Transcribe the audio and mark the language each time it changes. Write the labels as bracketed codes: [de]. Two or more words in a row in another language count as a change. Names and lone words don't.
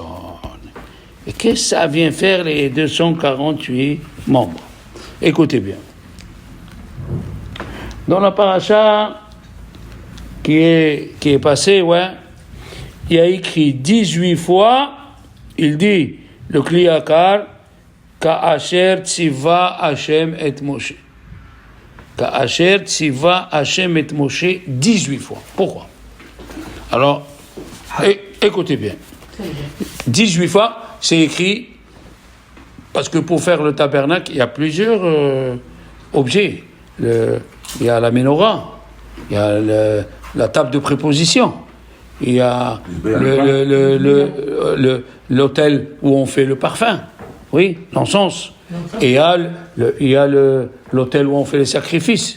[fr] Et qu'est-ce que ça vient faire, les 248 membres? Écoutez bien. Dans la paracha qui est passée, il y a écrit 18 fois, il dit, le Kliyakar, [he] כאשר צוה השם את משה. כאשר צוה השם את משה [fr] 18 fois. Pourquoi? Alors, écoutez bien. 18 fois, c'est écrit, parce que pour faire le tabernacle, il y a plusieurs objets. Il y a la menorah, il y a la table de préposition, il y a l'autel où on fait le parfum, oui, l'encens, et il y a l'autel où on fait les sacrifices.